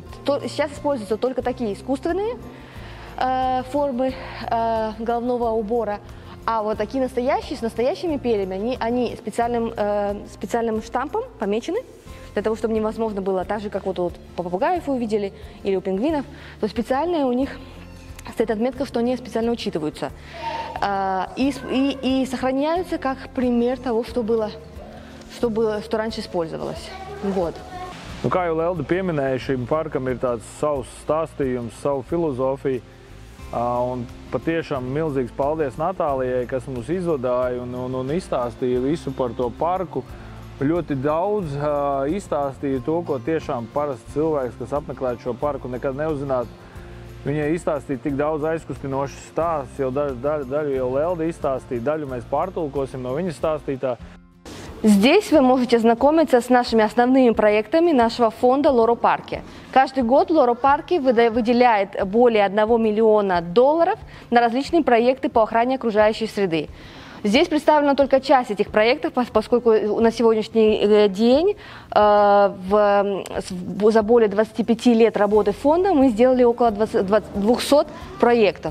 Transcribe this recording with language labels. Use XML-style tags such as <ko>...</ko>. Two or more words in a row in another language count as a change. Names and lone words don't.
<ru>Сейчас используются только такие искусственные формы головного убора, а вот такие настоящие, с настоящими перьями, они специальным штампом помечены, для того, чтобы невозможно было, так же, как вот у попугаев вы увидели, или у пингвинов, то специальные у них стоит отметка, что они специально учитываются. И сохраняются как пример того, что раньше использовалось. Вот.</ru> <lv>Nu, kā jau Lelda pieminēja, šim parkam ir tāds savs stāstījums, savu filozofiju. Un patiešām milzīgs paldies Natālijai, kas mums izvadāja un izstāstīja visu par to parku. Ļoti daudz izstāstīja to, ko tiešām parasts cilvēks, kas apmeklētu šo parku, nekad neuzzinātu. Viņai izstāstīja tik daudz aizkustinošas stāstus, jau daļu jau Lelda izstāstīja, daļu mēs pārtulkosim no viņas stāstītā.</lv> <ru>Здесь вы можете знакомиться с нашими основными проектами нашего фонда Лоро Парки. Каждый год Лоро Парки выделяет более $1 миллиона на различные проекты по охране окружающей среды. Здесь представлена только часть этих проектов, поскольку на сегодняшний день за более 25 лет работы фонда мы сделали около 200 проектов.</ru>